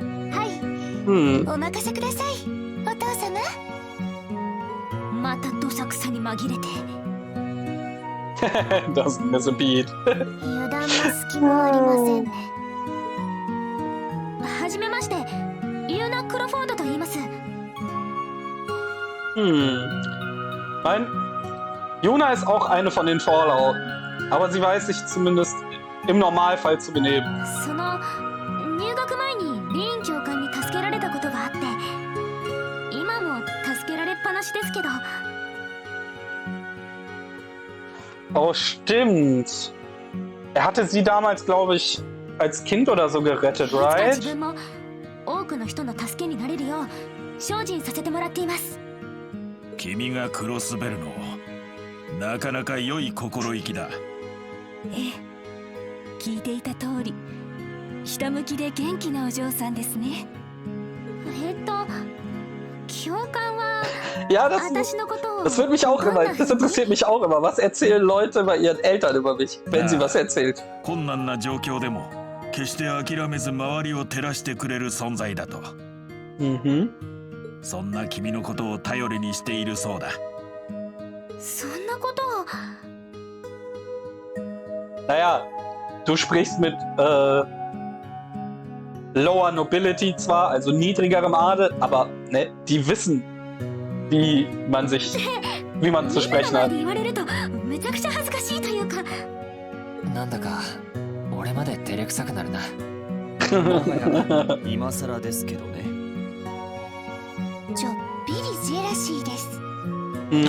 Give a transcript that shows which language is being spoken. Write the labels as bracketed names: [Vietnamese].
[Japanese] はい、お任せください、お父様。またどさくさに紛れて。 [English] Doesn't miss a beat. [Japanese] 油断の隙もありませんね。はじめまして、ユーナ・クロフォードと言います。 [German] Nein, Juna ist auch eine von den Fallout, aber sie weiß sich zumindest im Normalfall zu benehmen. [Japanese] その入学前にリーン教官に助けられたことがあって、今も助けられっぱなしですけど。 [German] Oh, stimmt. Er hatte sie damals, glaube ich, als Kind oder so gerettet, [Japanese] いつか [English] right? [Japanese] 自分も多くの人の助けになれるよう精進させてもらっています。君がクロスベルのなかなか良い心意気だ。ええ、聞いていた通りひたむきで元気なお嬢さんですね。教官は [German] Ja, das [Japanese] 私のことを [German] das wird mich auch immer, das interessiert mich auch immer. Was erzählen Leute bei ihren Eltern über mich, wenn sie was erzählt? [Japanese] 困難な状況でも決して諦めず周りを照らしてくれる存在だと。そんな君のことを頼りにしているそうだ。そんなことを。 [German] Naja, du sprichst mit Lower Nobility zwar, also niedrigerem Adel, aber ne, die wissen, wie man zu sprechen hat. [Japanese] 言われるとめちゃくちゃ恥ずかしいというか。なんだか俺まで照れくさくなるな。もはや今更ですけどね。ちょっぴりジェラシーです。